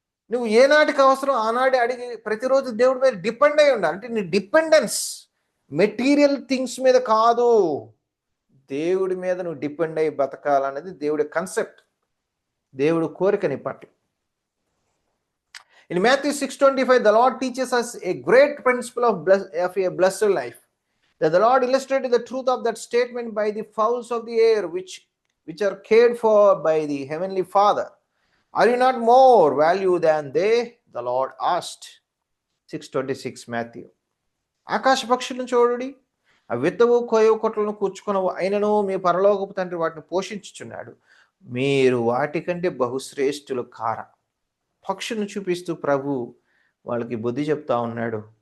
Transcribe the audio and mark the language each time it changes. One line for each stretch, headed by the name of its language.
Telugu: నువ్వు ఏనాటికి అవసరం ఆనాడే అడిగి ప్రతిరోజు దేవుడి మీద డిపెండ్ అయి ఉండాలి. అంటే నీ డిపెండెన్స్ మెటీరియల్ థింగ్స్ మీద కాదు, దేవుడి మీద నువ్వు డిపెండ్ అయ్యి బతకాలనేది దేవుడి కన్సెప్ట్, దేవుడు కోరికని పట్టు.
English: In Matthew 6:25, the Lord teaches us a great principle of a blessed life. That the Lord illustrated the truth of that statement by the fowls of the air, which are cared for by the Heavenly Father. Are you not more value than they? The Lord asked. 6:26 Matthew.
Telugu: ఆకాశ పక్షులను చూడుడి, ఆ విత్తవు కోయవు కొట్లను కూర్చుకొనవు, అయినను మీ పరలోకపు తండ్రి వాటిని పోషించుచున్నాడు. మీరు వాటికంటే బహుశ్రేష్ఠులు కారా. పక్షులను చూపిస్తూ ప్రభు వాళ్ళకి బుద్ధి చెప్తా ఉన్నాడు.